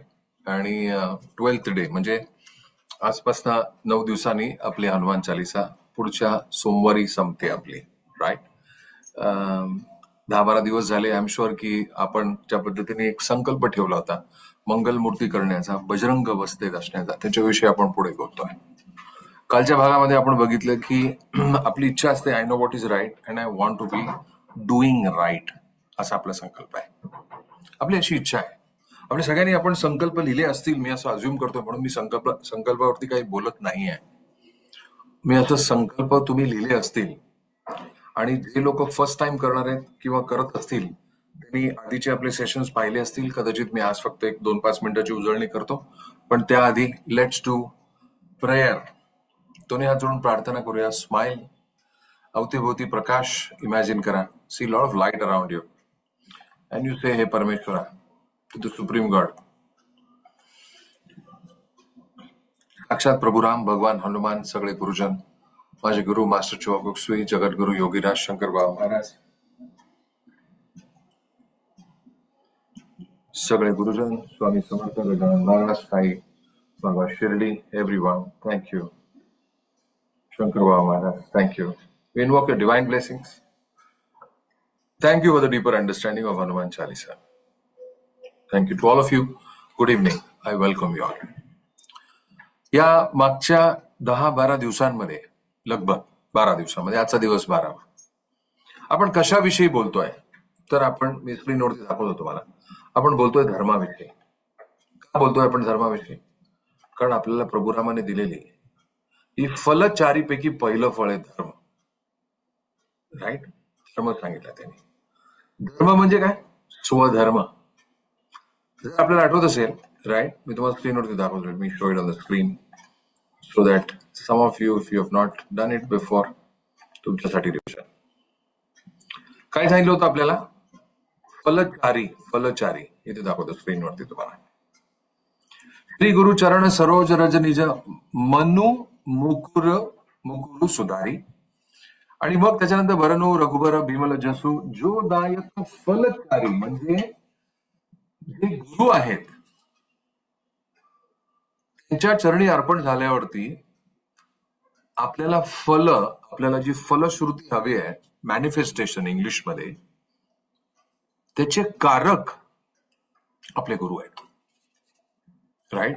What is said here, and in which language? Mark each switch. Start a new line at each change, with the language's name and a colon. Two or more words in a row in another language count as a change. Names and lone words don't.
Marathi: आणि 12th डे म्हणजे आजपासून 9 दिवसांनी आपली हनुमान चालिसा पुढच्या सोमवारी संपते आपली, राईट. 10-12 दिवस झाले.
English: I am sure
Marathi: की आपण ज्या पद्धतीने एक संकल्प ठेवला होता मंगलमूर्ती करण्याचा, बजरंग अवस्थेत असण्याचा, त्याच्याविषयी आपण पुढे बोलतोय. कालच्या भागामध्ये आपण बघितलं की आपली इच्छा असते,
English: I know what is right and I want to be doing right,
Marathi: असा आपला संकल्प आहे. आपली अशी इच्छा आहे. आपल्या सगळ्यांनी आपण संकल्प लिहिले असतील, मी असं अज्युम करतोय, म्हणून मी संकल्पावरती काही बोलत नाहीये. मी असं संकल्प तुम्ही लिहिले असतील आणि जे लोक
English: first time
Marathi: करणार आहेत किंवा करत असतील त्यांनी आधीचे आपले सेशन्स पाहिले असतील. कदाचित मी आज फक्त 1-2-5 मिनिटाची उजळणी करतो, पण त्याआधी
English: let's do prayer.
Marathi: दोन्ही हात जोडून प्रार्थना करूया. स्माइल. अवतीभोवती प्रकाश इमॅजिन करा.
English: see lot of light around you and you say,
Marathi: हे परमेश्वरा,
English: to the Supreme God,
Marathi: साक्षात प्रभू राम, भगवान हनुमान, सगळे गुरुजन, माझे गुरु मास्टर चोगुक्सुई, जगद्गुरु योगीराज शंकर बाबा महाराज, सगळे गुरुजन, स्वामी समर्थ गजानन महाराज, साई बाबा शिर्डी, एव्हरीवन, थँक्यू. शंकर बाबा महाराज, थँक्यू.
English: We invoke your divine blessings. Thank you for the deeper understanding of Hanuman Chalisa. Thank you to all of you. Good evening. I welcome you all.
Marathi: या मागच्या 10-12 दिवसांमध्ये, लगभग 12 दिवसांमध्ये, आजचा दिवस 12वा, आपण कशाविषयी बोलतोय तर मी स्क्रीनवरती दाखवतो तुम्हाला. आपण बोलतोय धर्माविषयी. का बोलतोय आपण धर्माविषयी? कारण आपल्याला प्रभुरामाने दिलेली ही फलचारीपैकी पहिलं फळ आहे धर्म, राईट. धर्म सांगितलं त्यांनी. धर्म म्हणजे काय? स्वधर्म. जर आपल्याला आठवत असेल, राईट, मी तुम्हाला स्क्रीनवरती दाखवतो.
English: मी show it on the screen so that some of you, if you have not done it before,
Marathi: तुमच्यासाठी रिव्हिजन. काय सांगितलं होतं आपल्याला? फलचारी इथे दाखवतो स्क्रीनवरती तुम्हाला.
Awadhi: श्री गुरु चरण सरोज रज निज मनु मुकुरु सुधारी.
Marathi: आणि मग त्याच्यानंतर
Awadhi: वरनो रघुबर भीमल जसू जो दायक फलचारी,
Marathi: म्हणजे जे गुरु आहेत त्यांच्या चरणी अर्पण झाल्यावरती आपल्याला जी फलश्रुती हवी आहे, मॅनिफेस्टेशन इंग्लिशमध्ये, त्याचे कारक आपले गुरु आहेत, राईट.